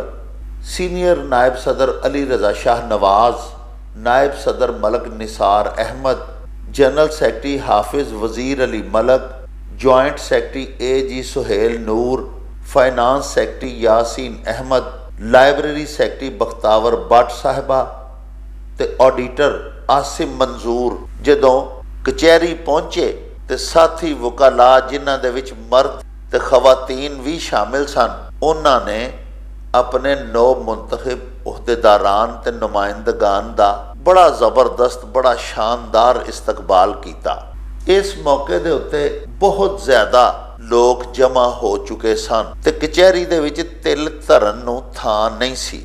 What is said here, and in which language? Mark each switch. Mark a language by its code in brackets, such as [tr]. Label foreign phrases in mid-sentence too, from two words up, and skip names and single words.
[pa] ਸੀਨੀਅਰ ਨਾਇਬ ਸਦਰ ਅਲੀ ਰਜ਼ਾ ਸ਼ਾਹ ਨਵਾਜ਼, ਨਾਇਬ ਸਦਰ ਮਲਕ ਨਿਸਾਰ ਅਹਿਮਦ, [en] General Secretary [pa] ਹਾਫ਼ਿਜ਼ ਵਜ਼ੀਰ ਅਲੀ ਮਲਕ, [en] Joint Secretary [pa] A.G. ਸੁਹੇਲ ਨੂਰ, [en] Finance Secretary [pa] ਯਾਸੀਨ ਅਹਿਮਦ, [en] Library Secretary [pa] ਬਖ਼ਤਾਵਰ ਭੱਟ ਸਾਹਿਬਾ ਤੇ ਆਡੀਟਰ ਆਸਿਮ ਮੰਜ਼ੂਰ ਜਦੋਂ ਕਚਹਿਰੀ ਪਹੁੰਚੇ ਤੇ ਸਾਥੀ ਵਕਾਲਾ ਜਿਨ੍ਹਾਂ ਦੇ ਵਿਚ ਮਰਦ ਤੇ ਖਵਾਤੀਨ ਵੀ ਸ਼ਾਮਿਲ ਸਨ, ਉਹਨਾਂ ਨੇ ਆਪਣੇ 9 ਮੁੰਤਖਬ ਅਹੁਦੇਦਾਰਾਂ ਤੇ ਨੁਮਾਇੰਦਗਾਨ ਦਾ ਬੜਾ ਜ਼ਬਰਦਸਤ, ਬੜਾ ਸ਼ਾਨਦਾਰ ਇਸਤਕਬਾਲ ਕੀਤਾ। ਇਸ ਮੌਕੇ ਦੇ ਉੱਤੇ ਬਹੁਤ ਜ਼ਿਆਦਾ ਲੋਕ ਜਮ੍ਹਾਂ ਹੋ ਚੁੱਕੇ ਸਨ ਤੇ ਕਚਹਿਰੀ ਦੇ ਵਿੱਚ ਤਿਲ ਧਰਨ ਨੂੰ ਥਾਂ ਨਹੀਂ ਸੀ।